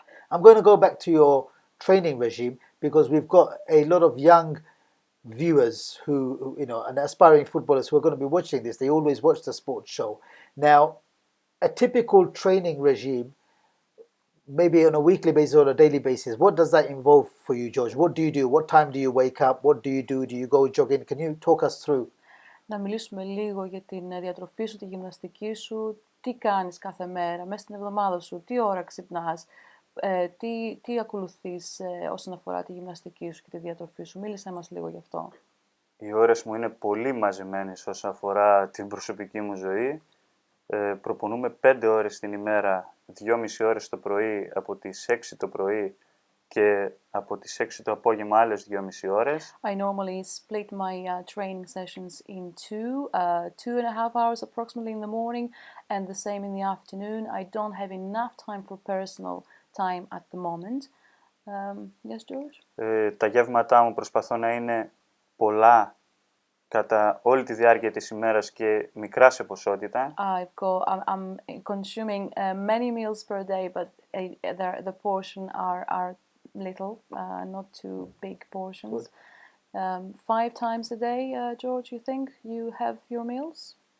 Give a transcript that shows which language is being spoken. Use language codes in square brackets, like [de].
[en] I'm going to go back to your training regime because we've got a lot of young viewers who, you know, and aspiring footballers who are going to be watching this. They always watch the sports show. Now, a typical training regime, maybe on a weekly basis or a daily basis, what does that involve for you, George? What do you do? What time do you wake up? What do you do? Do you go jogging? Can you talk us through? [el] Να μιλήσουμε λίγο για την διατροφή σου, τη γυμναστική σου, τι κάνεις κάθε μέρα, μέσα στην εβδομάδα σου, τι ώρα ξυπνάς, τι ακολουθείς όσον αφορά τη γυμναστική σου και τη διατροφή σου. Μίλησέ μας λίγο γι' αυτό. Οι ώρες μου είναι πολύ μαζεμένες όσον αφορά την προσωπική μου ζωή. Προπονούμε 5 ώρες την ημέρα, 2,5 ώρες το πρωί από τις 6 το πρωί και από τις 6 το απόγευμα άλλες 2,5 ώρες. [en] I normally split my training sessions in two, 2.5 hours approximately in the morning and the same in the afternoon. I don't have enough time for personal time at the moment. Yes, George? [el] Τα γεύματά μου προσπαθώ να είναι πολλά κατά όλη τη διάρκεια της ημέρας και μικρά σε ποσότητα. [en] I'm consuming many meals per day, but the portion are little, not too big portions. 5 times a day, George, you think you have your meals?